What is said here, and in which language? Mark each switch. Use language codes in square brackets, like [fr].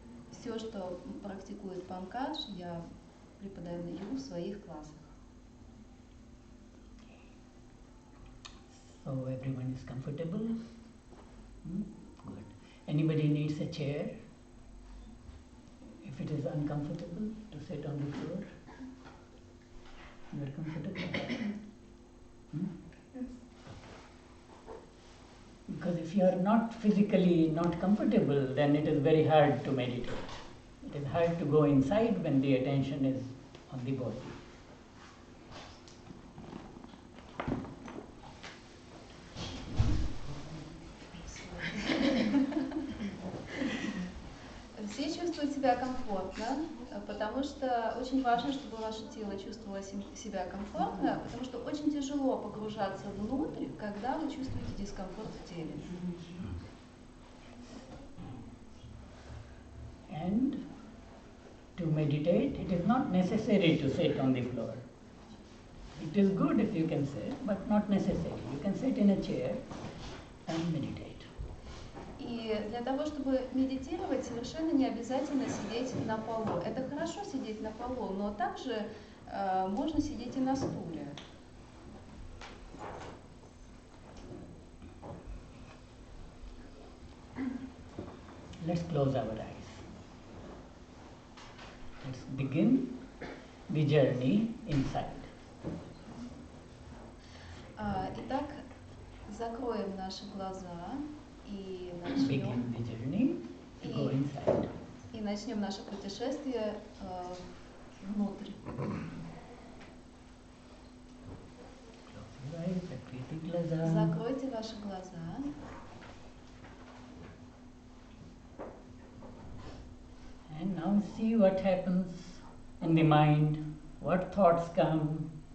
[ru] Все, что практикует Панкадж, я преподаю в своих классах. [en] So everyone is comfortable? Good. Anybody needs a chair? If it is uncomfortable to sit on the floor, you are comfortable? Yes. Because if you are not physically not comfortable, then it is very hard to meditate. It is hard to go inside when the attention is on the body. [ru] Все чувствуют себя комфортно, потому что очень важно, чтобы ваше тело чувствовало себя комфортно, потому что очень тяжело погружаться внутрь, когда вы чувствуете дискомфорт в теле. [en] And to meditate, it is not necessary to sit on the floor. It is good if you can sit, but not necessary. You can sit in a chair and meditate. [ru] И для того, чтобы медитировать, совершенно не обязательно сидеть на полу. Это хорошо сидеть на полу, но также можно сидеть и на стуле. [en] Let's close our eyes. Let's begin the journey inside. [ru] Итак, закроем наши глаза и [en] Begin the journey to go inside. [ru] начнем наше путешествие внутрь. [en] Close your eyes, [ru] закройте глаза. Закройте ваши глаза. [en] And now see what happens in the mind, what thoughts come.